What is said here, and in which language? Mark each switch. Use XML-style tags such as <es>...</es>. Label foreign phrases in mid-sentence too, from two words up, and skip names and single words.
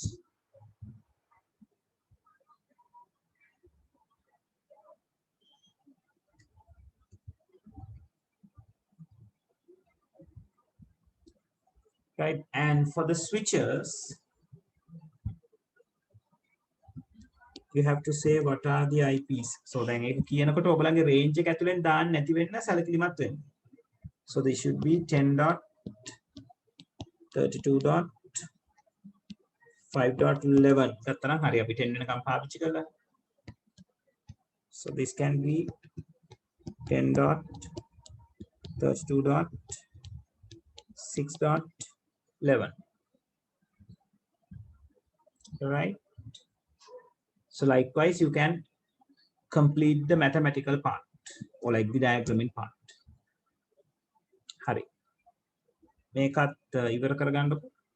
<en>Right, and for the switches, you have to say what are the IPs. So then</en> <si>ඒක කියනකොට ඔයගලගේ range එක ඇතුලෙන් දාන්න නැති වෙන්න සැලකිලිමත් වෙන්න.</si> <en>So they should be</en> <si>10.32.5.11 ගත්තනම් හරි අපි 10 වෙනකම් පාවිච්චි කරලා.</si> <en>So this can be 10.32.6.11, right? So likewise you can complete the mathematical part or like the diagramming part.</en> <si>හරි මේකත් ඉවර කරගන්නකො.</si>